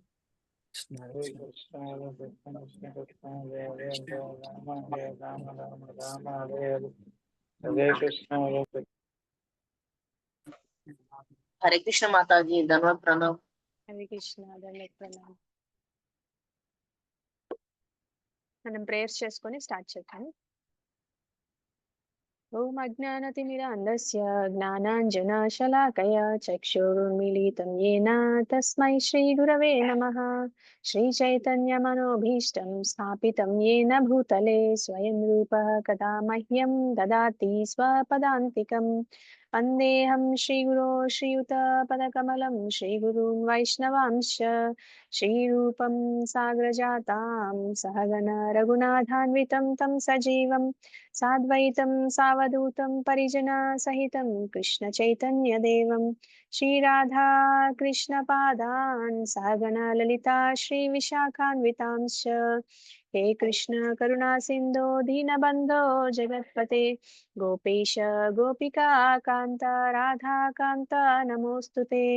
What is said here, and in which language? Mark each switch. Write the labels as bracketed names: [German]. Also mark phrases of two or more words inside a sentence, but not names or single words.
[Sanskrit] हरे कृष्ण हरे कृष्ण कृष्ण कृष्ण हरे हरे हरे राम राम राम हरे हरे। हरे कृष्ण हरे कृष्ण। [Hindi] हरे कृष्ण माता जी दंडवत प्रणाम। हरे कृष्णा दंडवत प्रणाम। [Telugu] మనం ప్రేయర్స్ చేసుకొని స్టార్ట్ చేద్దాం. [Sanskrit] ॐ अज्ञानतिमिरान्धस्य ज्ञानाञ्जनशलाकया चक्षुरुन्मीलितं येन तस्मै श्रीगुरवे नमः. श्रीचैतन्यमनोऽभीष्टं स्थापितं येन भूतले स्वयं रूपः कदा मह्यं ददाति स्वपदान्तिकम्. वन्देऽहं श्रीगुरोः श्रीयुतपदकमलं श्रीगुरून् वैष्णवांश्च श्रीरूपं साग्रजातां सहगण रघुनाथान्वितं तं सजीवं साद्वैतं सावधूतं परिजनसहितं कृष्णचैतन्यदेवं श्रीराधा कृष्णपादान् सहगण ललिता श्रीविशाखान्वितांश्च हे कृष्ण करुणा सिन्धो दीनबन्धो जगत्पते गोपेश गोपिका कान्त राधा कान्त नमोऽस्तु ते.